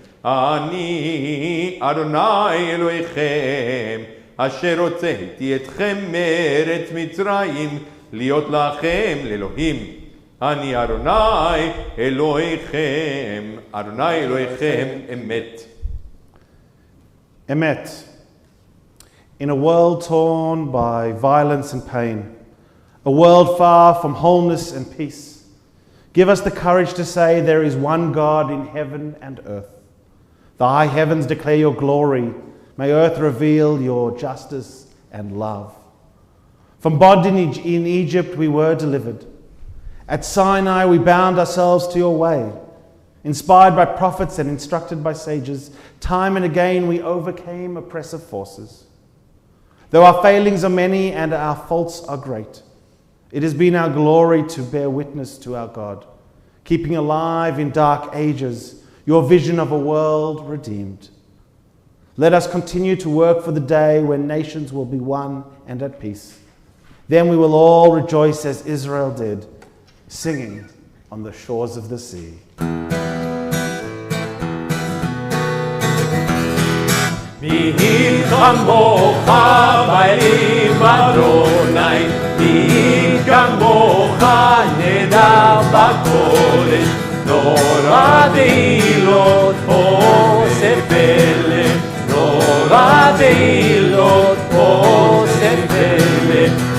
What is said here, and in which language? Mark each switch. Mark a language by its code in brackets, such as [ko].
[he] אני אדוני אלוהיכם, אשר הוצאתי אתכם מארץ מצרים, להיות לכם לאלוהים. אני אדוני אלוהיכם, אדוני אלוהיכם אמת. Emet. [en] In a world torn by violence and pain, a world far from wholeness and peace, give us the courage to say there is one God in heaven and earth. The high heavens declare your glory. May earth reveal your justice and love. From bondage in Egypt we were delivered. At Sinai we bound ourselves to your way. Inspired by prophets and instructed by sages, time and again we overcame oppressive forces. Though our failings are many and our faults are great, it has been our glory to bear witness to our God, keeping alive in dark ages your vision of a world redeemed. Let us continue to work for the day when nations will be one and at peace. Then we will all rejoice as Israel did, singing on the shores of the sea. [he] מי כמוך באלים אדוני, מי כמוך נדר בקודש, נורא דהילות עושה פלא, נורא דהילות עושה פלא.